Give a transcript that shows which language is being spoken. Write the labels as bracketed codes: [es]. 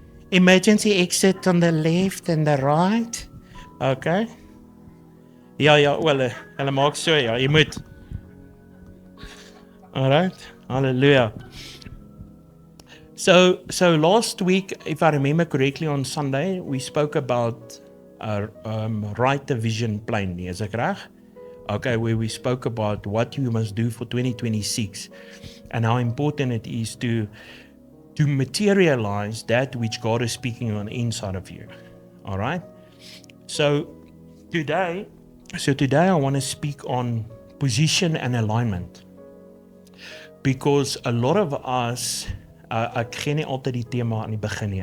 [en] Emergency exit on the left and the right. Okay. [af] Ja, wel, hulle maak so, ja, jy moet. [en] Alright. Hallelujah. So last week, if I remember correctly, on Sunday, we spoke about right the vision plainly, [af] is ek reg? [en] Okay, where we spoke about what you must do for 2026 and how important it is to materialize that which God is speaking on the inside of you. All right? So today I want to speak on position and alignment. Because a lot of us, [af] ek gee nie altyd die tema aan die begin nie.